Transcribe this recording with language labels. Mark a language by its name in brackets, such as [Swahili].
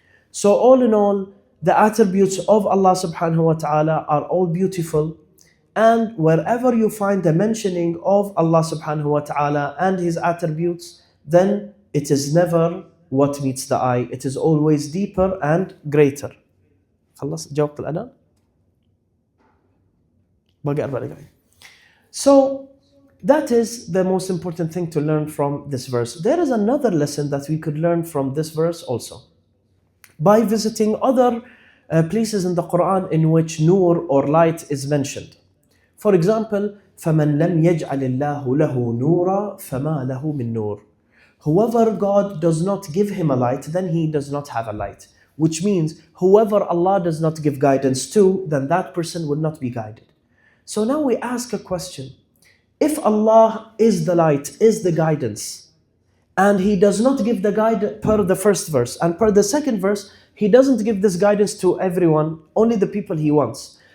[English] So all in all, the attributes of Allah subhanahu wa ta'ala are all beautiful, and wherever you find a mentioning of Allah subhanahu wa ta'ala and His attributes, then it is never what meets the eye. It is always deeper and greater. [Arabic] خلص جاوبت الأذان؟ باقي 4 دقائق. [English] So that is the most important thing to learn from this verse. There is another lesson that we could learn from this verse also. By visiting other places in the Quran in which nur or light is mentioned. For example, [Arabic] فَمَنْ لَمْ يَجْعَلِ اللَّهُ لَهُ نُورًا فَمَا لَهُ مِن نُور. [English] Whoever God does not give him a light, then he does not have a light. Which means whoever Allah does not give guidance to, then that person will not be guided. So now we ask a question. If Allah is the light, is the guidance, and He does not give the guidance per the first verse, and per the second verse, He doesn't give this guidance to everyone, only the people He wants.